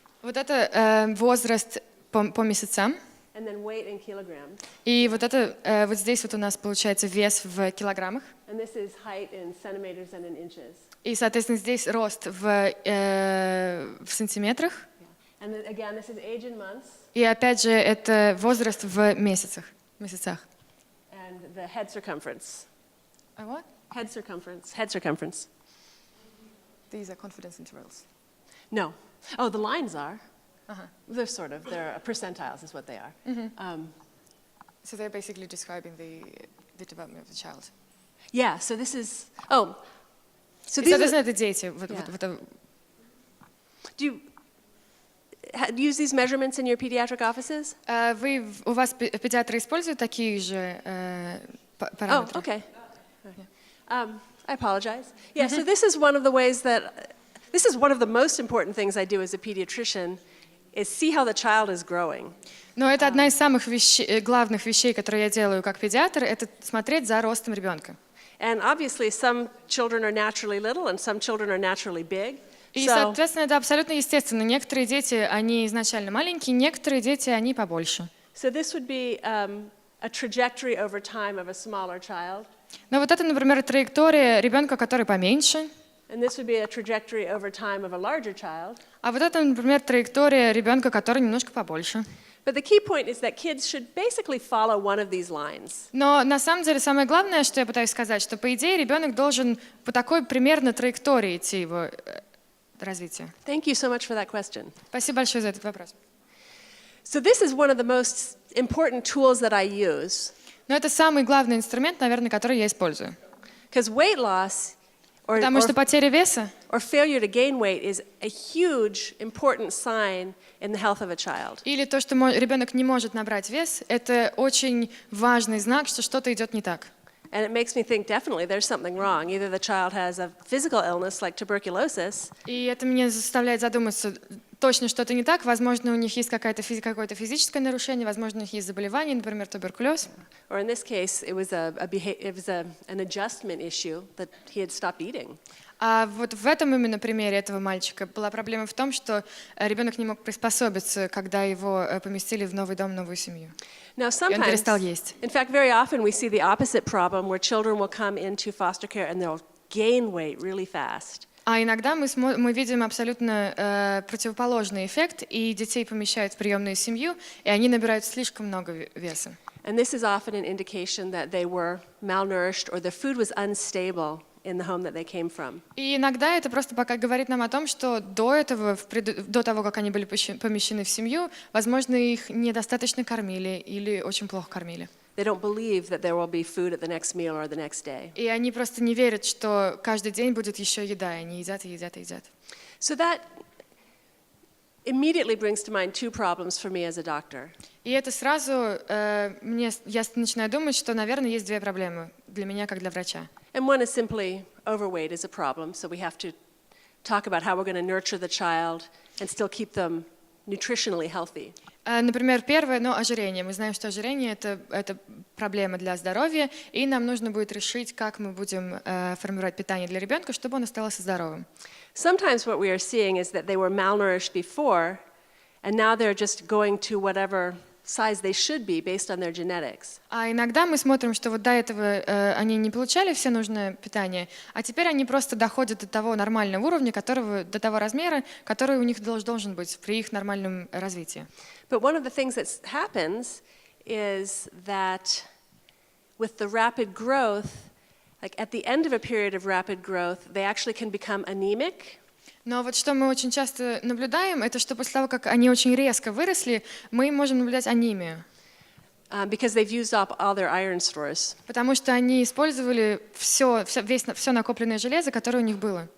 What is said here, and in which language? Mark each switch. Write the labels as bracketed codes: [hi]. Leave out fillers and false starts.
[ru] Вот это возраст по месяцам. [en] And then weight in kilograms. [ru] И вот это вот здесь вот у нас получается вес в килограммах. [en] And this is height in centimeters and in inches. [ru] И, соответственно, здесь рост в сантиметрах. [en] And then again, this is age in months. [ru] И опять же, это возраст в месяцах. месяцах. [en] And the head circumference. А what? Head circumference. Head circumference. These are confidence intervals. No. Oh, the lines are. Uh-huh. They're sort of. They're percentiles is what they are. So they're basically describing the development of the child. Yeah, so this is. Oh. So [ru] И, [en] these [ru] соответственно, [en] are, [ru] это дети. [en] do you use these measurements in your pediatric offices? [ru] У вас педиатры используют такие же [en] Oh, [ru] параметры? [en] okay. I apologize. Yeah, so this is one of the ways that, this is one of the most important things I do as a pediatrician, is see how the child is growing. [ru] Но это одна из самых главных вещей, которые я делаю как педиатр, это смотреть за ростом ребенка. [en] And obviously some children are naturally little and some children are naturally big. [ru] И, [en] So, [ru] соответственно, это абсолютно естественно. Некоторые дети, они изначально маленькие, некоторые дети, они побольше. [en] so this would be a trajectory over time of a smaller child. [ru] Но вот это, например, траектория ребенка, который поменьше. [en] And this would be a trajectory over time of a larger child. [ru] А вот это, например, траектория ребенка, который немножко побольше. [en] But the key point is that kids should basically follow one of these lines. [ru] Но на самом деле самое главное, что я пытаюсь сказать, что по идее ребенок должен по такой примерно траектории идти его развития. [en] Thank you so much for that question. [ru] Спасибо большое за этот вопрос. [en] So this is one of the most important tools that I use. [ru] Но это самый главный инструмент, наверное, который я использую. [en] Because weight loss [ru] Потому что потеря веса [en] or failure to gain weight is a huge, important sign in the health of a child. [ru] или то, что ребенок не может набрать вес, это очень важный знак, что что-то идет не так. [en] And it makes me think definitely there's something wrong. Either the child has a physical illness like tuberculosis, [ru] И это меня заставляет задуматься, точно что-то не так. Возможно, у них есть какое-то физическое нарушение, возможно, у них есть заболевание, например, туберкулез. [en] or in this case, it was an adjustment issue that he had stopped eating. [ru] А вот в этом именно примере этого мальчика была проблема в том, что ребенок не мог приспособиться, когда его поместили в новый дом, новую семью. [en] Now, [ru] И он перестал [en] sometimes, [ru] есть. [en] in fact, very often we see the opposite problem where children will come into foster care and they'll gain weight really fast. [ru] А иногда мы видим абсолютно противоположный эффект, и детей помещают в приемную семью, и они набирают слишком много веса. [en] And this is often an indication that they were malnourished or the food was unstable in the home that they came from. [ru] И иногда это просто пока говорит нам о том, что до того, как они были помещены в семью, возможно, их недостаточно кормили или очень плохо кормили. [en] They don't believe that there will be food at the next meal or the next day. [ru] И они просто не верят, что каждый день будет еще еда, и они едят и едят и едят. [en] So that immediately brings to mind two problems for me as a doctor. [ru] И это сразу я начинаю думать, что, наверное, есть две проблемы для меня, как для врача. [en] And one is simply overweight is a problem, so we have to talk about how we're going to nurture the child and still keep them nutritionally healthy. [ru] Например, первое, ожирение. Мы знаем, что ожирение это проблема для здоровья, и нам нужно будет решить, как мы будем формировать питание для ребенка, чтобы он оставался здоровым. [en] Sometimes what we are seeing is that they were malnourished before, and now they're just going to whatever size they should be based on their genetics. [ru] А иногда мы смотрим, что вот до этого они не получали все нужное питание, а теперь они просто доходят до того нормального уровня, до того размера, который у них должен быть при их нормальном развитии. [en] But one of the things that happens is that with the rapid growth, like at the end of a period of rapid growth, they actually can become anemic. [ru] Но вот что мы очень часто наблюдаем, это что после того, как они очень резко выросли, мы можем наблюдать анемию. [en] Because they've used up all their iron stores. [ru] Потому что они использовали все накопленное железо, которое у них было.